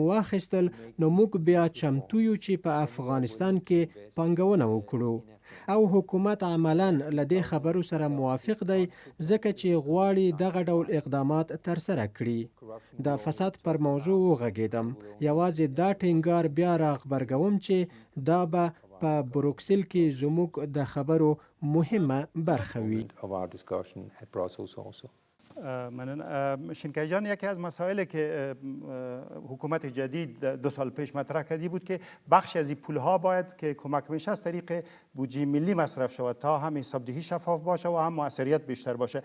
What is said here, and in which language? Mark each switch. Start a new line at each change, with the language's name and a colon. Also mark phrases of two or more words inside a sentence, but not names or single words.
Pashto: واخیستل نو موږ بیا چمتو یو چې په افغانستان کې پانګونه وکړو او حکومت عملاً له دې خبرو سره موافق دی ځکه چې غواړي دغه ډول اقدامات ترسره کړي د فساد پر موضوع وغږېدم یوازې دا ټینګار بیا راغبرګوم چې دا به په بروکسل کې زموږ د خبرو مهمه برخه وي.
Persian: ممنون. شینکای جان، یکی از مسائلی که حکومت جدید 2 سال پیش مطرح کردی بود که بخش از این پولها باید که کمک میشه از طریق بودجه ملی مصرف شود تا هم حسابدهی شفاف باشه و هم موثریت بیشتر باشه.